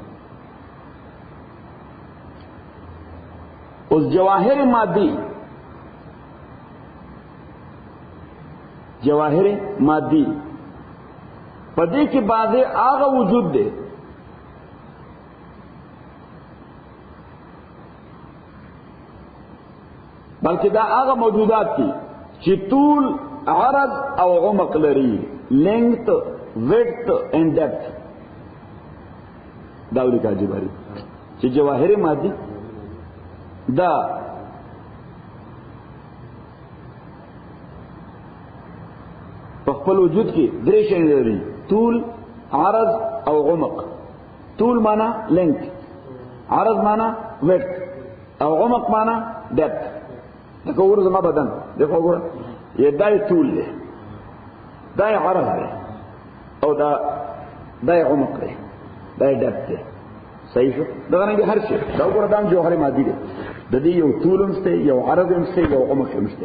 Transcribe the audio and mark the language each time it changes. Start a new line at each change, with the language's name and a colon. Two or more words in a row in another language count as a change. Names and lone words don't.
Pashto: اوس جواهر مادي، جواهر مادي پدې کې بعضه هغه وجود دی بلکې دا هغه موجودات دي چې طول، عرض او عمق لري،
English: length, width and depth.
Pashto: دا ولې کاږي باري چې جواهر مادي دا په خپل وجود کې درې شی لري: طول، عرض او عمق. طول معنا length، عرض معنا width او عمق معنا depth. دا کوور زما بدن دغه وګوره یې دای طول دی، دای عرض دی او دای عمق دی، دای depth دی. صحیح شو؟ دا نه هر شی دا وګوره دا جوهر مادي دی. د دې یو طول هم شته، یو عرض هم شته، یو عمق هم شته.